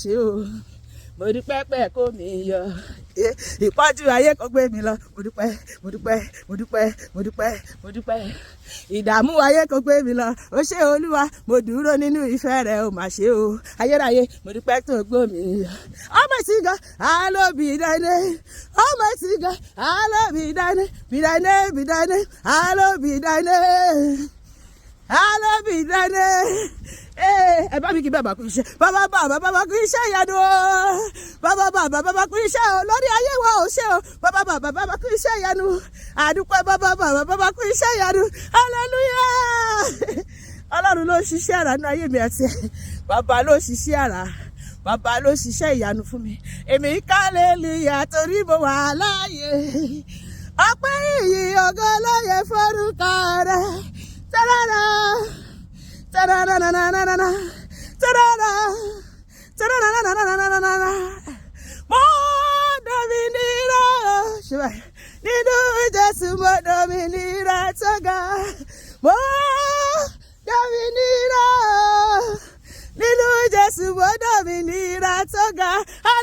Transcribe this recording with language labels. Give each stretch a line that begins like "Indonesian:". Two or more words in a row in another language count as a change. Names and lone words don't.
Yoruba: ṣe o mo dúpẹ́ pẹ́ kó mi yọ̀ ìpọ́njú ayé kò gbé mi lọ mo dúpẹ́ mo dúpẹ́ mo dúpẹ́ mo dúpẹ́ mo dúpẹ́ ìdààmú ayé kò gbé mi lọ ó ṣé olúwa mo dúró nínú ìfẹ́ rẹ ó mà ṣe o ayérayé mo dúpẹ́ tó gbó mi yọ̀
English: Almighty God I love be thy name Almighty God I love be thy name be thy name be thy name I love be thy name I love be thy name.
Yoruba: Ẹ bá mi kí bàbá kú iṣẹ́ bàbá kú iṣẹ́ ìyanu o bàbá kú iṣẹ́ o lórí ayé wa ò ṣe o bàbá kú iṣẹ́ ìyanu àdúpẹ́ bàbá kú iṣẹ́ ìyanu hallelujah ọlọ́run ló ṣiṣẹ́ àrà ní ayé mi àti ẹ̀ bàbá ló ṣiṣẹ́ àrà bàbá ló ṣiṣẹ́ ìyanu fún mi èmi hallelujah torí mo wà láàyè ọpẹ́ ìyìn ògo ló yẹ forúkọ rẹ tẹ́lẹ̀rẹ́. Ta-da-da-da-da-da-da. Ta-da-da. Ta-da-da-da-da-da-da-da. Mo dominira. Nínú Jésù mo dominira tó ga. Mo dominira. Nínú Jésù mo dominira tó ga.